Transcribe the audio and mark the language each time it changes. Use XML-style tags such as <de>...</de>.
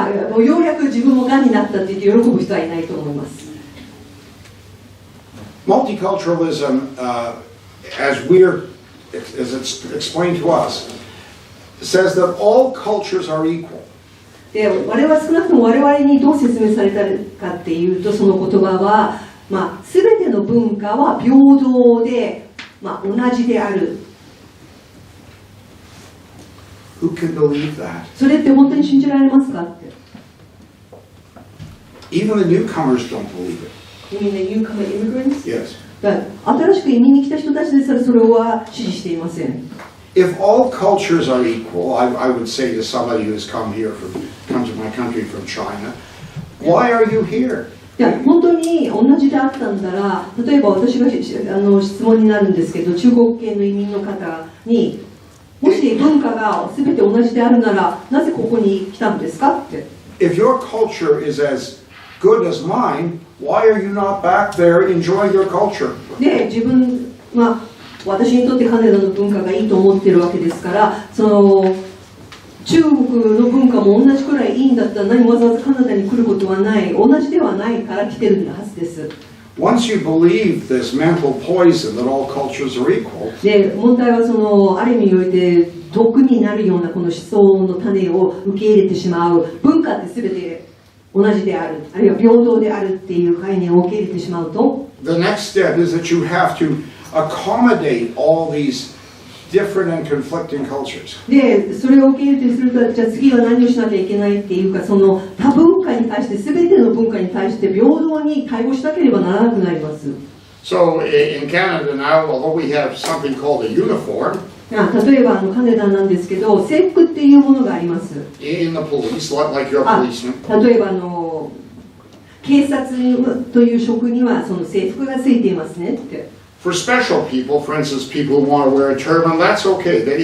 <ja>もうようやく自分もがんになったって言って喜ぶ人はいないと思います。</ja> <en>Multiculturalism, as it's explained to us, says that all cultures are equal.</en> <ja>で我々少なくとも我々にどう説明されたかっていうと、その言葉は、全ての文化は平等で、同じである。</ja> <en>Who can believe that?</en> <ja>それって本当に信じられますかって。</ja> <en>Even the newcomers don't believe it. You mean the newcomer immigrants? Yes.</en> <ja>新しく移民に来た人たちですらそれは支持していません。</ja> <en>If all cultures are equal, I would say to somebody who's come to my country from China, why are you here?</en> <ja>本当に同じであったんだら、例えば私が質問になるんですけど、中国系の移民の方に、もし文化が全て同じであるなら、なぜここに来たんですかって。</ja> <en>If your culture is as good as mine, why are you not back there enjoying your culture?</en> <ja>で、自分、私にとってカナダの文化がいいと思ってるわけですから、その中国の文化も同じくらいいいんだったら、何もわざわざカナダに来ることはない、同じではないから来てるはずです。</ja> <en>Once you believe this mental poison that all cultures are equal,</en> <ja>で、問題はそのある意味において毒になるようなこの思想の種を受け入れてしまう。文化って全て同じである、あるいは平等であるっていう概念を受け入れてしまうと、</ja> <en>the next step is that you have to accommodate all these different and conflicting cultures.</en> <ja>で、それを受け入れてすると、じゃあ次は何をしなきゃいけないっていうか、その多文化に対して、全ての文化に対して平等に対応しなければならなくなります。</ja> <en>So in Canada now, although we have something called a uniform</en> <ja>例えばカナダなんですけど、制服っていうものがあります。</ja> <en>in the police, like your policeman,</en> <ja>例えば警察という職にはその制服がついていますねって。</ja> <en>for special people, for instance, people who want to wear a turban, that's okay.</en>